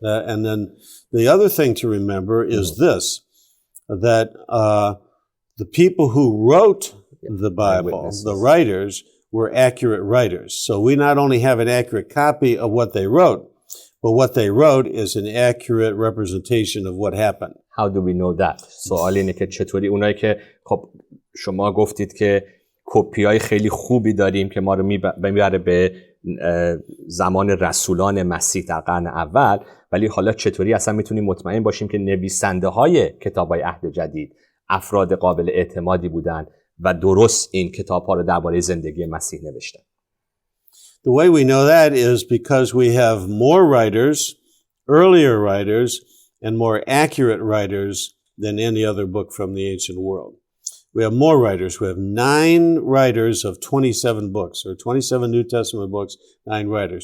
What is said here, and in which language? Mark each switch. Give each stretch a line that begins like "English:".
English: and then the other thing to remember is this, that the people who wrote the Bible, the writers, were accurate writers. So we not only have an accurate copy of what they wrote, but what they wrote is an accurate representation of what happened. How do we know that?
Persian: سوال اینه که چطوری اونایی که خب شما گفتید که کپیای خیلی خوبی داریم که ما رو میبره به زمان رسولان مسیح در قرن اول، ولی حالا چطوری اصلا میتونیم مطمئن باشیم که نویسنده های کتاب‌های عهد جدید افراد قابل اعتمادی بودن و درست این کتاب‌ها رو درباره زندگی مسیح نوشتن؟
English: The way we know that is because we have more writers, earlier writers, and more accurate writers than any other book from the ancient world. We have more writers. We have 9 writers of 27 books, or 27 New Testament books, 9 writers.